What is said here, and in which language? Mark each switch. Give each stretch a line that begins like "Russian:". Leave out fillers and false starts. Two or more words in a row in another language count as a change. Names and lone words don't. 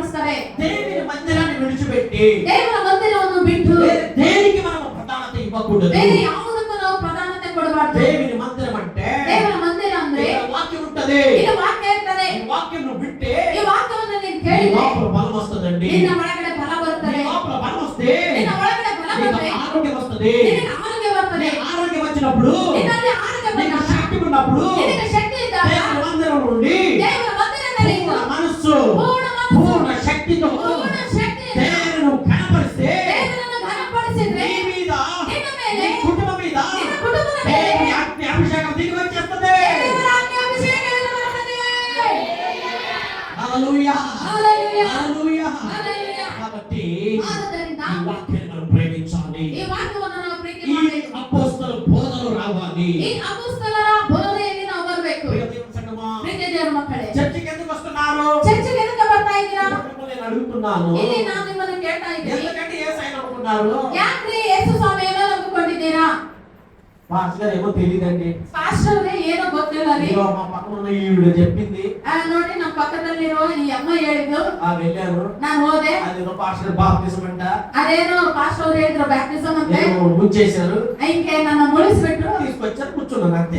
Kannada: ಇದ್ದಾರೆ.
Telugu: దేవుని మందిరాన్ని విడిచిపెట్టి
Kannada: ದೇವರ ಮಂದಿರವನ್ನು ಬಿಟ್ಟು
Telugu: వేరే దేనికి మనం ప్రధానత ఇవ్వకూడదు.
Kannada: ಬೇರೆ ಯಾವುದಕ್ಕೂ ನಾವು ಪ್ರಾಧಾನ್ಯತೆ ಕೊಡಬಾರ್ದು.
Telugu: దేవుని మందిరం అంటే
Kannada: ದೇವರ ಮಂದಿರ ಅಂದ್ರೆ
Telugu: ఇక్కడ వాక్యం ఉంటది.
Kannada: ಇದು ವಾಕ್ಯ ಇರ್ತದೆ.
Telugu: ఈ వాక్యం నువ్వు వింటే
Kannada: ಈ ವಾಕ್ಯವನ್ನು ನೀನು
Telugu: నీ
Kannada: ಕೇಳಿದ್ರೆ
Telugu: లోపల బలం వస్తుందండి.
Kannada: ನಿನ್ನ ಒಳಗಡೆ ಬಲ
Telugu: నీ
Kannada: ಬರುತ್ತದೆ.
Telugu: లోపల బలం వస్తే
Kannada: ನಿನ್ನ ಒಳಗಡೆ ಬಲ
Telugu: నీకు
Kannada: ಬಂದ್ರೆ
Telugu: ఆరోగ్యం వస్తుంది.
Kannada: ನಿನಗೆ ಆರೋಗ್ಯ
Telugu: నీ
Kannada: ಬರ್ತದೆ.
Telugu: ఆరోగ్యం వచ్చినప్పుడు
Kannada: ನಿನ್ನಲ್ಲಿ ಆರೋಗ್ಯ
Telugu: నీకు
Kannada: ಬಂದಾಗ
Telugu: శక్తి ఉన్నప్పుడు
Kannada: ನಿನಗೆ ಶಕ್ತಿ ಇದ್ದಾಗ
Telugu: దేవుని మందిరం నుండి
Kannada: ದೇವರ ಮಂದಿರದಲ್ಲಿ
Telugu: పూర్ణ మనస్సు పూర్ణ మనస్సు, పూర్ణ శక్తితో
Kannada: ಪೂರ್ಣ ಶಕ್ತಿ
Telugu: దేవుని కనపరిస్తే
Kannada: ದೇವರನ್ನು ಘನಪಡಿಸಿದ್ರೆ
Telugu: నీ మీద
Kannada: ನಿನ್ನ ಮೇಲೆ,
Telugu: నీ కుటుంబం మీద
Kannada: ನಿನ್ನ ಕುಟುಂಬದ ಮೇಲೆ
Telugu: దేవుని అగ్ని అభిషేకం దిగి వచ్చేస్తుంది.
Kannada: ದೇವರ ಆಜ್ಞೆ ಅಭಿಷೇಕವನ್ನು ಬರುತ್ತದೆ.
Telugu: హల్లెలూయా హల్లెలూయా. హల్లెలూయా. హల్లెలూయా. కాబట్టి
Kannada: ಆದ್ದರಿಂದ
Telugu: ఈ వాక్యాన్ని మనం ప్రేమించాలి.
Kannada: ಈ ವಾಕ್ಯವನ್ನು ನಾವು ಪ್ರೀತಿ
Telugu: ఈ
Kannada: ಮಾಡಬೇಕು.
Telugu: అపోస్తల బోధలు రావాలి.
Kannada: ಈ ಅಪೊಸ್ತಲರ ಬೋಧನೆಯಲ್ಲಿ ನಾವು ಬರಬೇಕು.
Telugu: ప్రియ దేవుని సంగమా,
Kannada: ಪ್ರೀತಿಯ ದೇವರ ಮಕ್ಕಳೇ,
Telugu: చర్చికి ఎందుకు వస్తున్నారు?
Kannada: ಚರ್ಚಿಗೆ ಎದಕ್ಕೆ ಬರ್ತಾ ಇದ್ದೀರಾ?
Telugu: మిమ్మల్ని నేను అడుగుతున్నాను.
Kannada: ಇಲ್ಲಿ ನಾನು ನಿಮ್ಮನ್ನು ಕೇಳ್ತಾ ಇದ್ದೀನಿ,
Telugu: ఎందుకంటే యేసయ్యను నమ్ముకున్నారు?
Kannada: ಯಾಕ್ರಿ ಯೇಸು ಸ್ವಾಮಿಯನ್ನು ನಂಬಿಕೊಂಡಿದ್ದೀರಾ?
Telugu: పాస్టర్ గారు ఏమో తెలియదండి.
Kannada: ಪಾಸ್ಟರ್ಗೆ ಏನೋ ಗೊತ್ತಿಲ್ಲ ರೀ.
Telugu: ఇదిగో మా పక్కన ఉన్న ఈవిడ చెప్పింది.
Kannada: ನೋಡಿ ನಮ್ಮ ಪಕ್ಕದಲ್ಲಿರೋ ಈ ಅಮ್ಮ ಹೇಳಿದ್ರು,
Telugu: వెళ్ళాను.
Kannada: ನಾನು ಹೋದೆ.
Telugu: అదేదో పాస్టర్ బాప్తిజం అంట.
Kannada: ಅದೇನೋ పాస్టర్ ಅವ್ರು ಹೇಳಿದ್ರು ಬ್ಯಾಪ್ಟಿಸಮ್ ಅಂತೆ.
Telugu: ఏమో ముంచేశారు.
Kannada: ಹಿಂಗೆ ನನ್ನ ಮುಳಿಸ್ಬಿಟ್ರು.
Telugu: తీసుకొచ్చారు, కూర్చున్నాను అంతే.